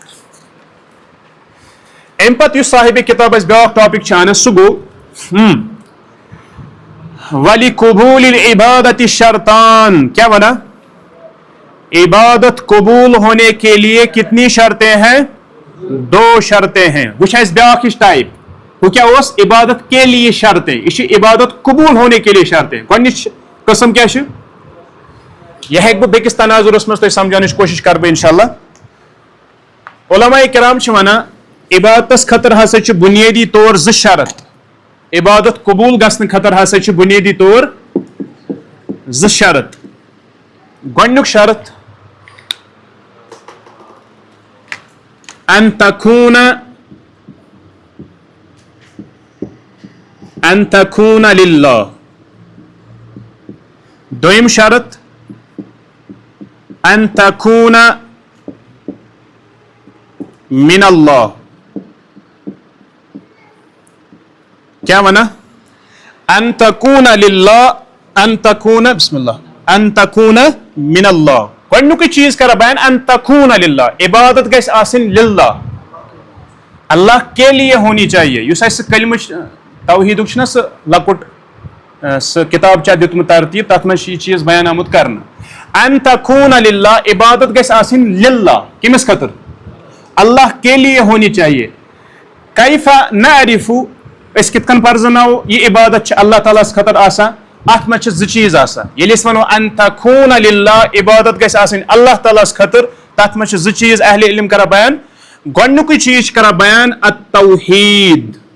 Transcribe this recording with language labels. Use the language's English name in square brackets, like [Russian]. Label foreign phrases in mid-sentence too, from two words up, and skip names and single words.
[Kashmiri] امہِ پتہٕ یُس صاحبِ کِتاب اَسہِ بیاکھ ٹاپِک چھُ انان سُہ گوٚو [Arabic] وَلِقُبُولِ الْعِبَادَةِ شرطان [Urdu] کیا بنا عبادت قبول ہونے کے لیے کتنی شرطیں ہیں 2 شرطیں ہیں وہ [Kashmiri] اَسہِ بیاکھ ہِش ٹائپ [Urdu] وہ کیا اوس عبادت کے لیے شرطیں [Kashmiri] یہ چھِ [Urdu] عبادت قبول ہونے کے لیے شرطیں [Kashmiri] گۄڈنِچ قٕسم کیاہ چھِ یہِ ہیٚکہٕ بہٕ بیٚکِس تناظرس منٛز تۄہہِ سمجھاونٕچ کوشش کرٕ بہٕ انشاءاللہ علماء کرام چھِ ونان عبادتس خٲطرٕ ہسا چھِ بُنیٲدی طور 2 شرط عبادت قبول گژھنہٕ خٲطرٕ ہسا چھِ بُنیٲدی طور 2 شرط گۄڈنیُک شرط [Arabic] ان تكون لله [Kashmiri] دوٚیِم شرط [Arabic] ان تكون من الله [Kashmiri] کیا ونا [Arabic] ان تکون للہ ان تکون بسم اللہ ان تکون من اللہ [Kashmiri] گۄڈنیُکُے چیٖز کران بیان [Arabic] ان تکون للہ [Kashmiri] عبادت گژھِ آسٕنۍ للہ [Urdu] اللہ کے لیے ہونی چاہیے [Kashmiri] یُس اَسہِ کلمٕچ توحیٖدُک چھُنہ سُہ لۄکُٹ سُہ کِتاب چھا دیُتمُت ترتیٖب تَتھ منٛز چھُ یہِ چیٖز بیان آمُت کرنہٕ [Arabic] ان تکون للہ [Kashmiri] عبادت گژھِ آسٕنۍ للہ کٔمِس خٲطرٕ [Urdu] اللہ کے لیے ہونی چاہیے [Arabic] کیفہ نعرفو [Kashmiri] أسۍ کِتھ کٔنۍ پرزناوو یہِ عبادت چھِ اللہ تعالیٰ ہس خٲطرٕ آسان اتھ منٛز چھِ زٕ چیٖز آسان ییٚلہِ أسۍ ونو [Arabic] ان تکون للہ [Kashmiri] عبادت گژھِ آسٕنۍ اللہ تعالیٰ ہس خٲطرٕ تتھ منٛز چھِ زٕ چیٖز اہلِ علم کران بیان گۄڈنیُکُے چیٖز چھِ کران بیان التوحیٖد